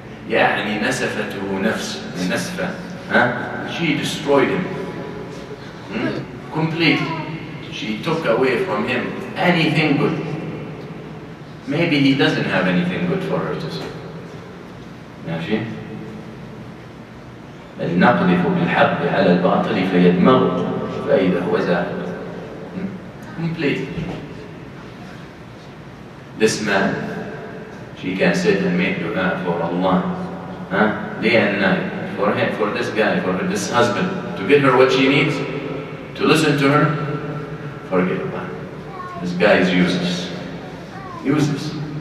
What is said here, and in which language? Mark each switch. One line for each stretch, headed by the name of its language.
Arabic: يعني نسفته نفس نسفة.
English: She destroyed him. Completely. She took away from him anything good. Maybe he doesn't have anything good for her to say.
Arabic: ماشي؟ بل نقذف بالحق على الباطل فيدمغه فإذا هو زاهق.
English: Completely. This man, she can sit and make dua for Allah, day and night, for him, for this guy, for this husband, to get her what she needs, to listen to her. Forget about it. This guy is useless. Useless.